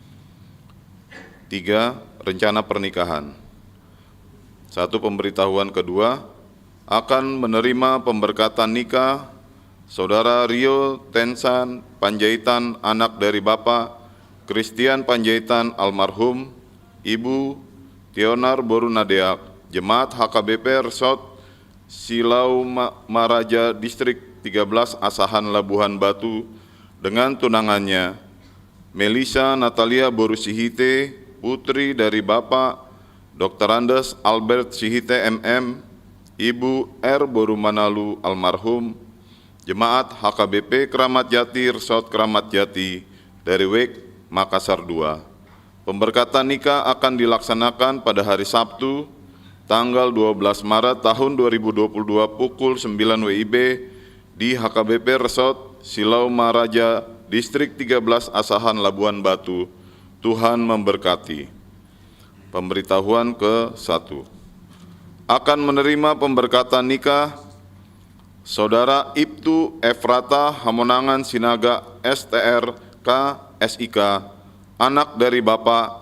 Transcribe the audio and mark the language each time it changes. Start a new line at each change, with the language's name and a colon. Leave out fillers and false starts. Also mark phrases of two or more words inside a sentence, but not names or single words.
Indonesian: 3. Rencana pernikahan. 1. Pemberitahuan kedua, akan menerima pemberkatan nikah Saudara Rio Tensan Panjaitan, anak dari Bapak Christian Panjaitan almarhum, Ibu Tionar Borunadeak, Jemaat HKBP Resort Silau Maraja Distrik 13 Asahan Labuhan Batu, dengan tunangannya Melisa Natalia Borusihite, putri dari Bapak Dr. Andes Albert Sihite MM, Ibu R. Borumanalu almarhum, Jemaat HKBP Keramat Jati Resort Keramat Jati dari Wek Makassar 2. Pemberkatan nikah akan dilaksanakan pada hari Sabtu tanggal 12 Maret tahun 2022 pukul 9 WIB di HKBP Resort Silau Maraja Distrik 13 Asahan Labuan Batu. Tuhan memberkati. Pemberitahuan ke-1. Akan menerima pemberkatan nikah Saudara Ibtu Efrata Hamonangan Sinaga STRK SIK, anak dari Bapak